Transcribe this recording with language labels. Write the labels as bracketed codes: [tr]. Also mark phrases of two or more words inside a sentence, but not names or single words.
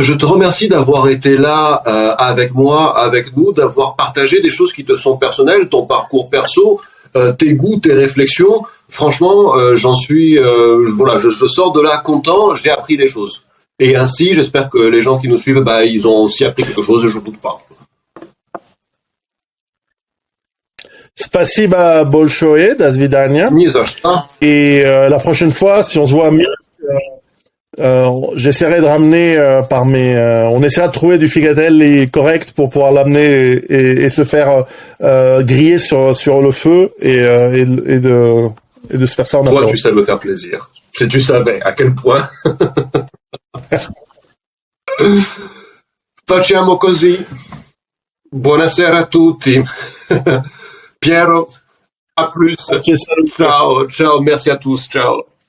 [fr] Je te remercie d'avoir été là avec moi, avec nous, d'avoir partagé des choses qui te sont personnelles, ton parcours perso, tes goûts, tes réflexions. Franchement, j'en suis, je sors de là content. J'ai appris des choses. Et ainsi, j'espère que les gens qui nous suivent, ils ont aussi appris quelque chose. Je ne doute pas. [ru] Spasiba большое, до свидания. ни за что. [fr] Et la prochaine fois, si on se voit à Minsk, j'essaierai de ramener on essaiera de trouver du figatelli correct pour pouvoir l'amener et se faire griller sur le feu et de se faire ça en Toi, apéro. tu sais me faire plaisir. Si tu savais à quel point. [it] Facciamo così. Buonasera a tutti. Piero, [fr] à plus. Ok, salut. Ciao, merci à tous, ciao.